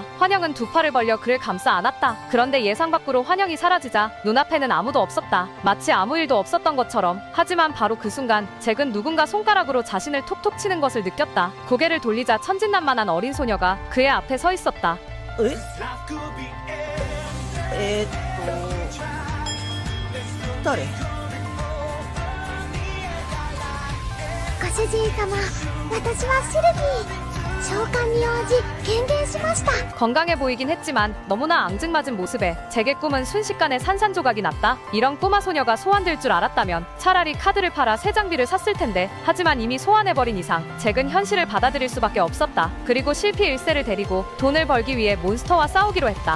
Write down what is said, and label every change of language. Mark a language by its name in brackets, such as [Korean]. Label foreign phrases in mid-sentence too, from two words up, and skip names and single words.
[Korean] 환영은 두 팔을 벌려 그를 감싸 안았다. 그런데 예상 밖으로 환영이 사라지자 눈앞에는 아무도 없었다. 마치 아무 일도 없었던 것처럼. 하지만 바로 그 순간 잭은 누군가 손가락으로 자신을 톡톡 치는 것을 느꼈다. 고개를 돌리자 천진난만한 어린 소녀가 그의 앞에 서 있었다. [Japanese] 誰？ご主人様、私はシルビー。召喚に応じ権限しました。 [Korean] 건강해 보이긴 했지만 너무나 앙증맞은 모습에 잭의 꿈은 순식간에 산산조각이 났다. 이런 꼬마 소녀가 소환될 줄 알았다면 차라리 카드를 팔아 새 장비를 샀을 텐데. 하지만 이미 소환해버린 이상 잭은 현실을 받아들일 수밖에 없었다. 그리고 실피 1세를 데리고 돈을 벌기 위해 몬스터와 싸우기로 했다.